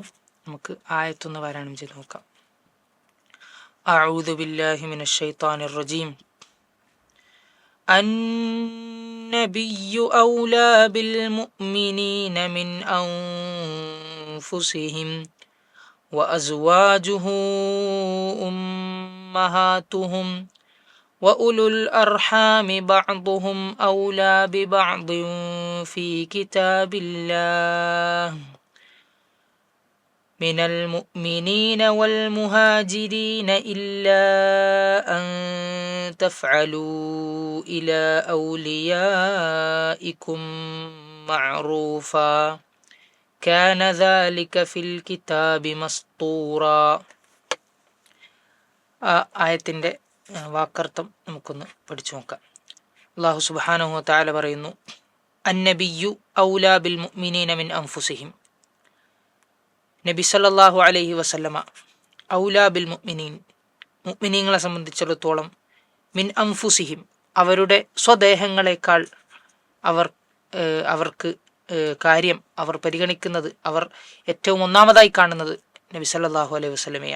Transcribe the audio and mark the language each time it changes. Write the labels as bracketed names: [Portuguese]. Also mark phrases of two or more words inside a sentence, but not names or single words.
[Malayalam] നമുക്ക് ആയത്തൊന്ന് പാരായണം ചെയ്ത് നോക്കാം. [Arabic] أعوذ بالله من الشيطان الرجيم. النبي أولى بالمؤمنين من أنفسهم وأزواجه أمهاتهم وأولو الأرحام بعضهم أولى ببعض في كتاب الله من المؤمنين والمهاجرين إلا أن تفعلوا إلى أوليائكم معروفا كان ذلك في الكتاب مسطورا. [Malayalam] ആ ആയത്തിൻ്റെ വാക്കർത്ഥം നമുക്കൊന്ന് പഠിച്ചു നോക്കാം. [Arabic] الله سبحانه وتعالى [Malayalam] പറയുന്നു, [Arabic] النبي أولى بالمؤمنين من أنفسهم. [Malayalam] നബി [Arabic] صلى الله عليه وسلم أولى بالمؤمنين, [Malayalam] മുഅ്മിനീങ്ങളെ സംബന്ധിച്ചിടത്തോളം, [Arabic] من أنفسهم, [Malayalam] അവരുടെ സ്വദേഹങ്ങളെക്കാൾ അവർക്ക് കാര്യം അവർ പരിഗണിക്കുന്നത്, അവർ ഏറ്റവും ഒന്നാമതായി കാണുന്നത് നബി [Arabic] صلى الله عليه وسلم.